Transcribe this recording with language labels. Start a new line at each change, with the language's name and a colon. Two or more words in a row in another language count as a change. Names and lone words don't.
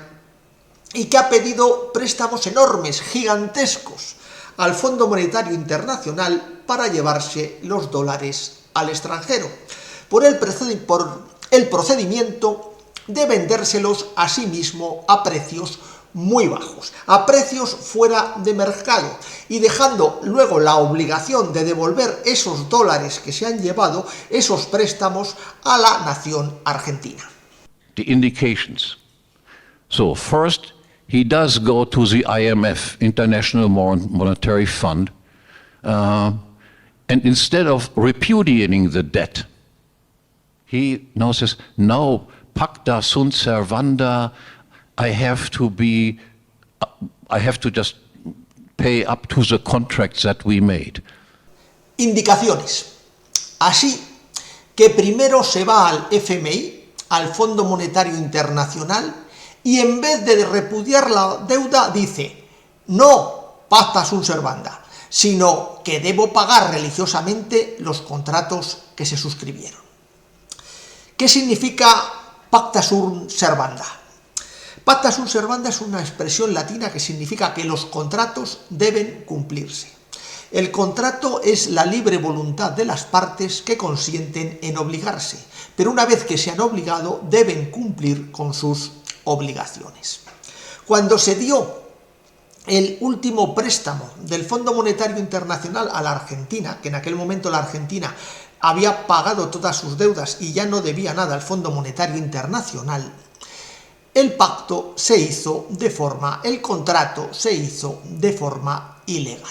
Spanish: y que ha pedido préstamos enormes, gigantescos, al Fondo Monetario Internacional para llevarse los dólares al extranjero, por el procedimiento de vendérselos a sí mismo a precios muy bajos, a precios fuera de mercado, y dejando luego la obligación de devolver esos dólares que se han llevado, esos préstamos, a la nación argentina.
English: The indications. So first, he does go to the IMF, International Monetary Fund, and instead of repudiating the debt, he now says, no,
Latin: pacta sunt servanda,
English: I have to just pay up to the contracts that we made.
Spanish: Indicaciones. Así que primero se va al FMI, al Fondo Monetario Internacional, y en vez de repudiar la deuda dice, no
Latin: pacta sunt servanda,
Spanish: sino que debo pagar religiosamente los contratos que se suscribieron. ¿Qué significa
Latin: pacta sunt servanda? Pacta sunt servanda
Spanish: es una expresión latina que significa que los contratos deben cumplirse. El contrato es la libre voluntad de las partes que consienten en obligarse, pero una vez que se han obligado deben cumplir con sus obligaciones. Cuando se dio el último préstamo del Fondo Monetario Internacional a la Argentina, que en aquel momento la Argentina había pagado todas sus deudas y ya no debía nada al Fondo Monetario Internacional, el contrato se hizo de forma ilegal.